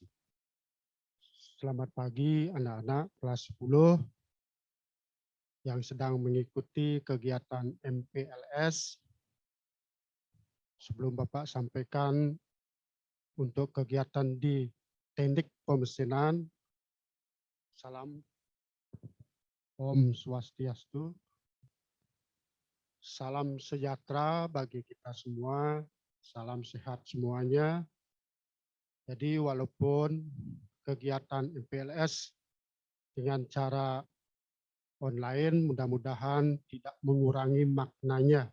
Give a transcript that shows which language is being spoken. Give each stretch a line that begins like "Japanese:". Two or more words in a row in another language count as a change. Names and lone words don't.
Indonesian: Selamat pagi anak-anak kelas 10 yang sedang mengikuti kegiatan MPLS. Sebelum Bapak sampaikan untuk kegiatan di teknik pemesinan, salam Om Swastiastu. Salam sejahtera bagi kita semua, salam sehat semuanya. Jadi walaupun kegiatan MPLS dengan cara online mudah-mudahan tidak mengurangi maknanya.